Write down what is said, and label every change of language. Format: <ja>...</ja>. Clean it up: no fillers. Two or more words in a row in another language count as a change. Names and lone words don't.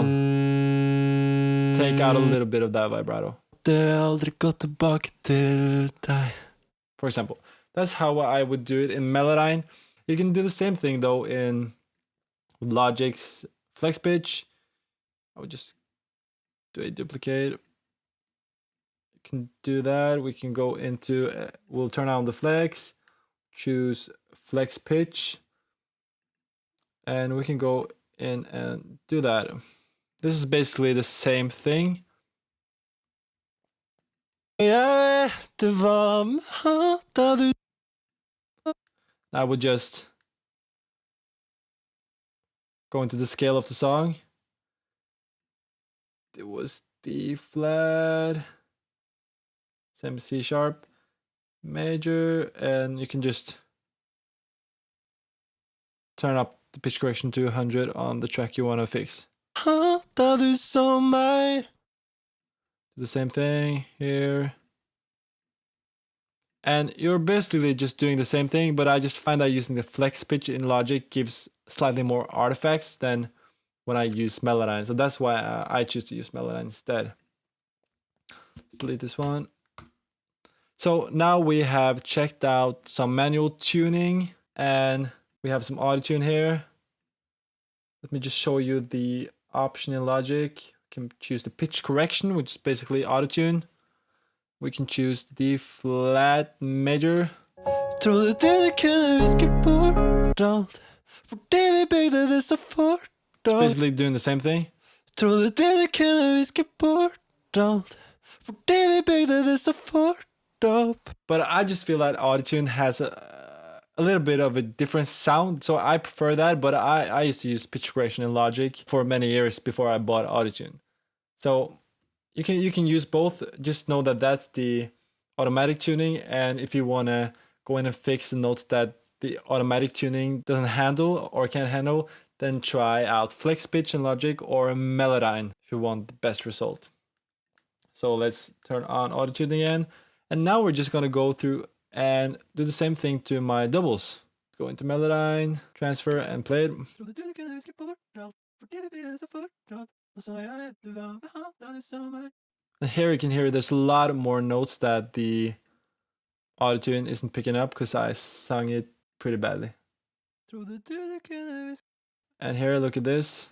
<en>Take out a little bit of that vibrato.</en> <no>Hadde aldri gått tilbake til deg.</no> <en>For example, that's how I would do it in Melodyne. You can do the same thing though in Logic's flex pitch. I would just do a duplicate. You can do that. We can go into, we'll turn on the flex, choose flex pitch, and we can go in and do that. This is basically the same thing.</en> <no>Jeg vet du var med han da du.</no> <en>I would just go into the scale of the song. It was D flat, same C sharp, major, and you can just turn up the pitch correction to 100 on the track you want to fix.</en> <no>Han da du så meg.</no> <en>Do the same thing here. And you're basically just doing the same thing, but I just find that using the flex pitch in Logic gives slightly more artifacts than when I use Melodyne. So that's why I choose to use Melodyne instead. Let's delete this one. So now we have checked out some manual tuning and we have some auto tune here. Let me just show you the option in Logic. We can choose the pitch correction, which is basically auto tune. We can choose D flat major.</en> <no>Trodde du kunne viske bort alt. Fordi vi bygde det så fort opp.</no> <en>Basically doing the same thing.</en> <no>Trodde du kunne viske bort alt. Fordi vi bygde det så fort opp.</no> <en>But I just feel that autotune has a little bit of a different sound, so I prefer that. But I used to use pitch correction in Logic for many years before I bought autotune. So you can use both. Just know that that's the automatic tuning, and if you want to go in and fix the notes that the automatic tuning doesn't handle or can't handle, then try out flex pitch in Logic or Melodyne if you want the best result. So let's turn on auto tune again. And now we're just going to go through and do the same thing to my doubles. Go into Melodyne, transfer, and play it.</en> <no>Trodde du kunne viske bort alt. Fordi vi bygde det så fort opp. Nå så jeg du var med han da du så meg.</no> <en>And here you can hear there's a lot more notes that the autotune isn't picking up because I sung it pretty badly. And here, look at this.</en>